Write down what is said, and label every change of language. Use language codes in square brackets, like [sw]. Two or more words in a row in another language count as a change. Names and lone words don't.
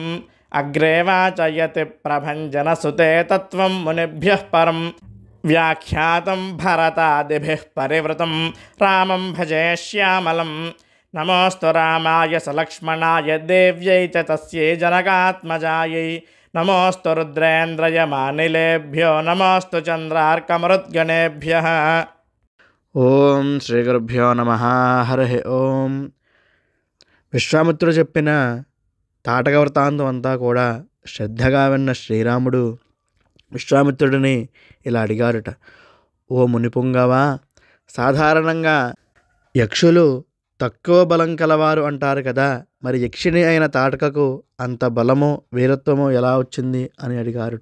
[sa] अग्रे वाचयति प्रभञ्जनसुते तत्त्वं मुनिभ्यः परं व्याख्यातं भरतादिभिः परिवृतं रामं भजे श्यामलं. नमोऽस्तु रामाय सलक्ष्मणाय देव्यै च तस्यै जनकात्मजायै. नमोऽस्तु रुद्रेन्द्रयमानिलेभ्यो नमोऽस्तु चन्द्रार्कमरुद्गणेभ्यः. ఓం శ్రీ గురుభ్యో నమః. హరి ఓం. [te] విశ్వామిత్రుడు చెప్పిన తాటక వృత్తాంతం అంతా కూడా శ్రద్ధగా విన్న శ్రీరాముడు విశ్వామిత్రుడిని ఇలా అడిగారుట. ఓ మునిపుంగవా, సాధారణంగా యక్షులు తక్కువ బలం కలవారు అంటారు కదా, మరి యక్షిణి అయిన తాటకకు అంత బలము వీరత్వము ఎలా వచ్చింది అని అడిగారుట.